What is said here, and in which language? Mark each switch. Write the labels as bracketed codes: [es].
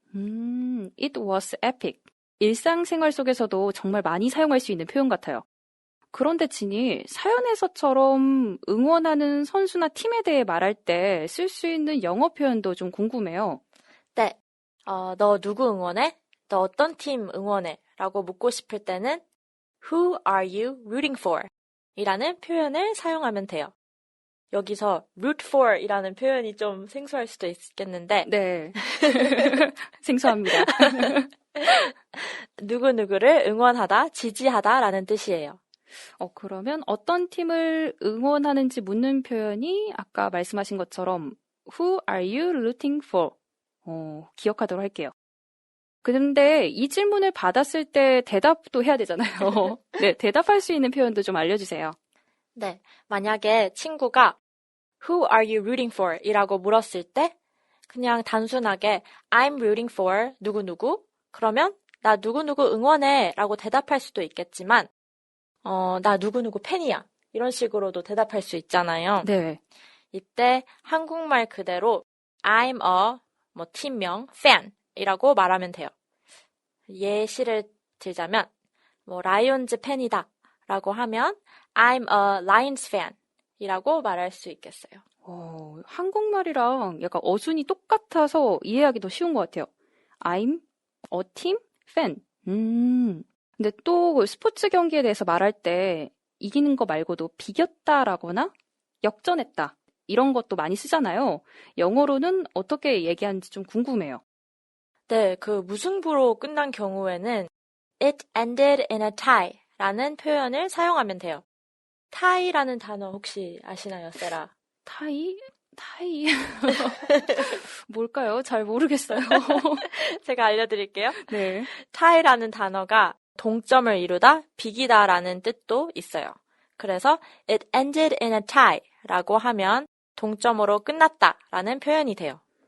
[en] It was epic. [ko] 일상생활 속에서도 정말 많이 사용할 수 있는 표현 같아요. 그런데 지니 사연에서처럼 응원하는 선수나 팀에 대해 말할 때 쓸 수 있는 영어 표현도 좀 궁금해요. 네. 너 누구 응원해? 너 어떤 팀 응원해? 라고 묻고 싶을 때는 [en] Who are you rooting for? [ko] 이라는 표현을 사용하면 돼요. 여기서 root for 이라는 표현이 좀 생소할 수도 있겠는데 네. 생소합니다. 누구누구를 응원하다, 지지하다 라는 뜻이에요. 그러면 어떤 팀을 응원하는지 묻는 표현이 아까 말씀하신 것처럼 [en] Who are you rooting for? [ko] 기억하도록 할게요. 그런데 이 질문을 받았을 때 대답도 해야 되잖아요. 네, 대답할 수 있는 표현도 좀 알려주세요. 네, 만약에 친구가 [en] Who are you rooting for? [ko] 이라고 물었을 때 그냥 단순하게 [en] I'm rooting for [ko] 누구누구? 그러면 나 누구누구 응원해 라고 대답할 수도 있겠지만 나 누구누구 팬이야. 이런 식으로도 대답할 수 있잖아요. 네. 이때 한국말 그대로 I'm a 팀명 fan 이라고 말하면 돼요. 예시를 들자면 라이온즈 팬이다 라고 하면 [en] I'm a Lions fan [ko] 이라고 말할 수 있겠어요. 한국말이랑 약간 어순이 똑같아서 이해하기 더 쉬운 것 같아요. [en] I'm a team fan. [ko] 근데 또 스포츠 경기에 대해서 말할 때 이기는 거 말고도 비겼다라거나 역전했다 이런 것도 많이 쓰잖아요. 영어로는 어떻게 얘기하는지 좀 궁금해요. 네, 그 무승부로 끝난 경우에는 [en] It ended in a tie [ko] 라는 표현을 사용하면 돼요. tie라는 단어 혹시 아시나요, 세라? 타이? 뭘까요? 잘 모르겠어요. 제가 알려드릴게요. 네. tie라는 단어가 동점을 이루다, 비기다라는 뜻도 있어요. 그래서 [en] it ended in a tie [ko] 라고 하면 동점으로 끝났다라는 표현이 돼요.